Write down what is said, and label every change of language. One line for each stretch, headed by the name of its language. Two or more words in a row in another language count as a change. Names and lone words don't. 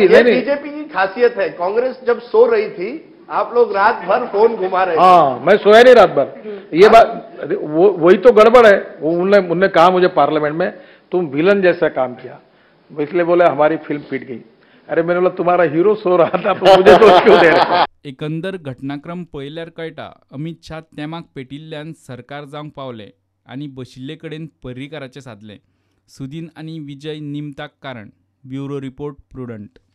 Hindi: ये बीजेपी की खासियत है, कांग्रेस जब सो रही थी आप लोग रात भर फोन घुमा रहे थे। हाँ, मैं सोया नहीं रात भर। ये बात वही तो गड़बड़ है। वो उन्होंने कहा मुझे पार्लियामेंट में तुम विलन जैसा काम किया, इसलिए बोले हमारी फिल्म पिट गई। अरे मैंने बोला तुम्हारा हीरो सो रहा था तो मुझे दोष क्यों दे रहे।
Konkani: एकंदर घटनाक्रम पळयल्यार कळटा अमित शाह तेमाक पेटिल्ल्यान सरकार जावंक पावले आनी बशिल्ले कडेन पर्रिकराचें सादलें। सुदीन आनी विजय निमताक कारण।
English: bureau report
Konkani: प्रुडंट।